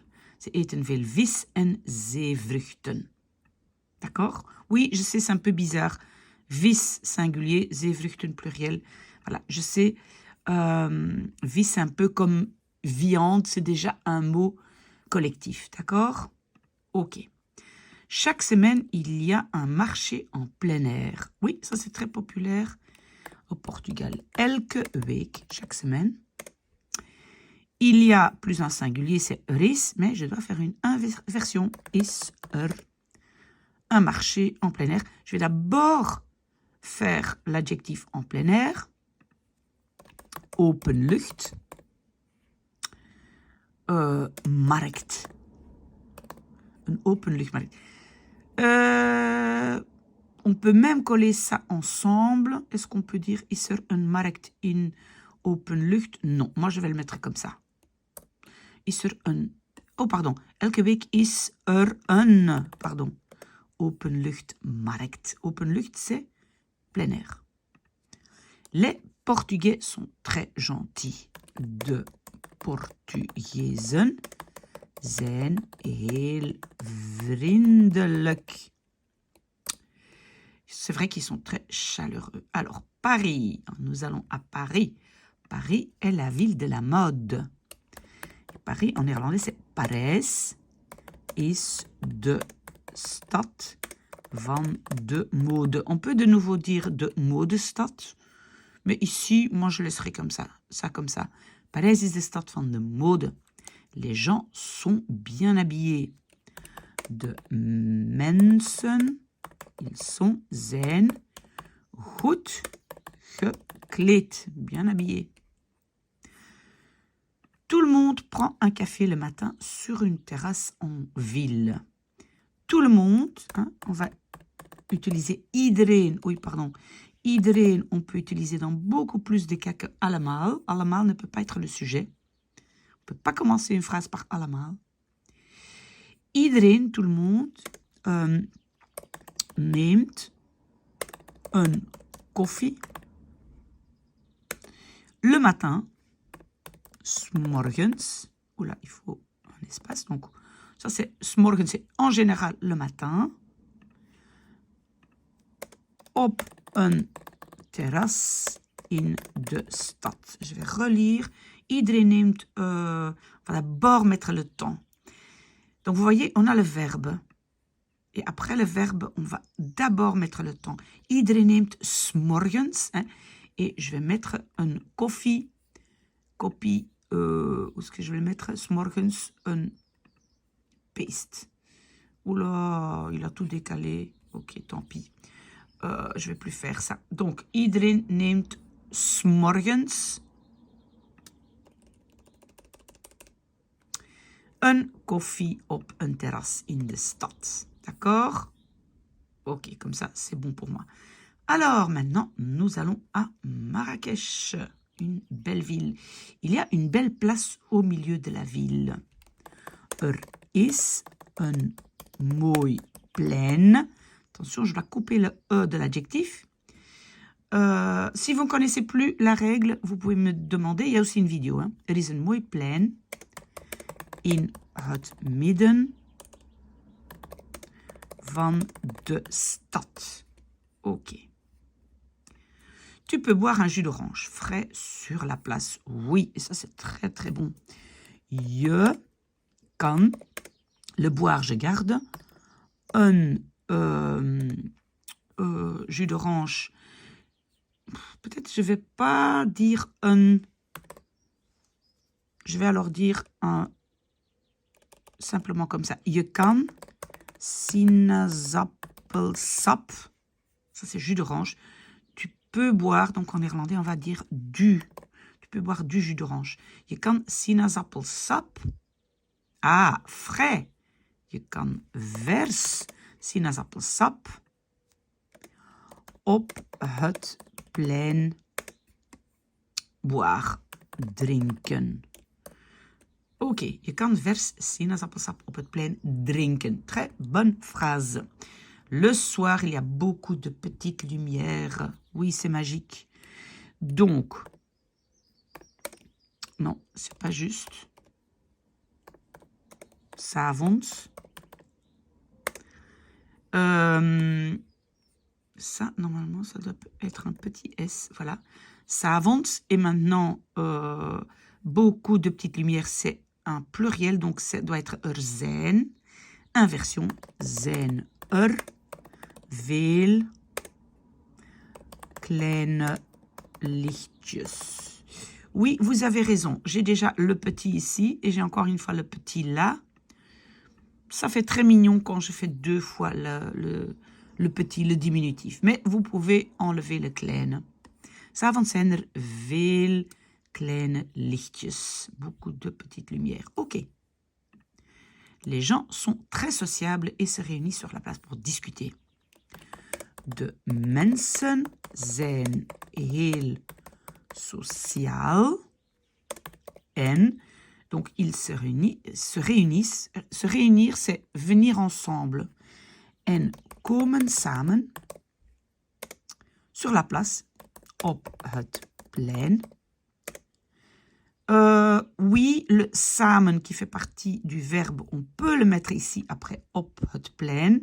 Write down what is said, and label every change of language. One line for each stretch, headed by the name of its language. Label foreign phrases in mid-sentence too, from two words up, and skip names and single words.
Dutch: Ze eten veel vis en zeevruchten.
French: D'accord? Oui, je sais, c'est un peu bizarre. Vis singulier, zeevruchten pluriel. Voilà, je sais. Vis, c'est un peu comme viande, c'est déjà un mot collectif. D'accord? Ok. Chaque semaine, il y a un marché en plein air. Oui, ça c'est très populaire au Portugal.
Dutch: Elke week,
French: chaque semaine. Il y a plus un singulier, c'est
Dutch: er is,
French: mais je dois faire une inversion.
Dutch: Is er.
French: Un marché en plein air. Je vais d'abord faire l'adjectif en plein air.
Dutch: Openlucht. Markt. Een openluchtmarkt.
French: On peut même coller ça ensemble. Est-ce qu'on peut dire
Dutch: is er een markt in openlucht?
French: Non, moi je vais le mettre comme ça.
Dutch: Is er een... Oh, pardon. Elke week is er een... Pardon. Openluchtmarkt. Openlucht,
French: c'est plein air. Les Portugais sont très gentils.
Dutch: De Portugezen zijn heel vriendelijk.
French: C'est vrai qu'ils sont très chaleureux. Alors, Paris. Nous allons à Paris. Paris est la ville de la mode. Paris, en néerlandais, c'est
Dutch: Parijs is de stad van de mode.
French: On peut de nouveau dire
Dutch: de modestad,
French: mais ici, moi, je laisserai comme ça comme ça.
Dutch: Parijs is de stad van de mode.
French: Les gens sont bien habillés.
Dutch: De mensen, ils zijn goed gekleed,
French: bien habillés. Tout le monde prend un café le matin sur une terrasse en ville. Tout le monde, on va utiliser iedereen. Oui, pardon. Iedereen, on peut utiliser dans beaucoup plus de cas que allemaal. Allemaal ne peut pas être le sujet. On ne peut pas commencer une phrase par allemaal. Iedereen, tout le monde,
Dutch: neemt een koffie
French: le matin. S'morgens, oula, il faut un espace, donc ça c'est s'morgens, c'est en général le matin,
Dutch: op een terras in de stad.
French: Je vais relire,
Dutch: iedereen neemt,
French: on va d'abord mettre le temps. Donc vous voyez, on a le verbe, et après le verbe, on va d'abord mettre le temps.
Dutch: Iedereen neemt s'morgens,
French: et je vais mettre
Dutch: een koffie,
French: où est-ce que je vais le mettre?
Dutch: S'morgens een paste.
French: Oula, il a tout décalé. Ok, tant pis. Je vais plus faire ça. Donc,
Dutch: iedereen neemt s'morgens een koffie op een terras in de stad.
French: D'accord? Ok, comme ça, c'est bon pour moi. Alors, maintenant, nous allons à Marrakech. Une belle ville. Il y a une belle place au milieu de la ville.
Dutch: Is een mooi plein.
French: Attention, je dois couper le E de l'adjectif. Si vous ne connaissez plus la règle, vous pouvez me demander. Il y a aussi une vidéo.
Dutch: Is een mooi plein in het midden van de stad.
French: Ok. Tu peux boire un jus d'orange frais sur la place. Oui, et ça c'est très très bon.
Dutch: Je kan,
French: le boire je garde, un jus d'orange. Peut-être je ne vais pas dire un. Je vais alors dire un. Simplement comme ça.
Dutch: Je kan sinaasappelsap.
French: Ça c'est jus d'orange. Peux boire, donc en néerlandais, on va dire du. Tu peux boire du jus d'orange.
Dutch: Je kan sinaasappelsap. Ah, frais. Je kan vers sinaasappelsap op het plein boire, drinken. Ok, je kan vers sinaasappelsap op het plein drinken.
French: Très bonne phrase. Le soir, il y a beaucoup de petites lumières. Oui, c'est magique. Donc, non, c'est pas juste. S'avonds. Ça, normalement, ça doit être un petit S. Voilà. S'avonds. Et maintenant, beaucoup de petites lumières, c'est un pluriel. Donc, ça doit être zijn. Inversion.
Dutch: Zijn veel kleine lichtjes.
French: Oui, vous avez raison. J'ai déjà le petit ici et j'ai encore une fois le petit là. Ça fait très mignon quand je fais deux fois le petit, le diminutif. Mais vous pouvez enlever le kleine.
Dutch: S'avonds zijn er veel kleine lichtjes.
French: Beaucoup de petites lumières. Ok. Les gens sont très sociables et se réunissent sur la place pour discuter.
Dutch: De mensen zijn heel sociaal. En,
French: donc ils se réunissent. Se réunir, c'est venir ensemble.
Dutch: En komen samen
French: sur la place,
Dutch: op het plein.
French: Oui, le samen qui fait partie du verbe, on peut le mettre ici après
Dutch: op het plein.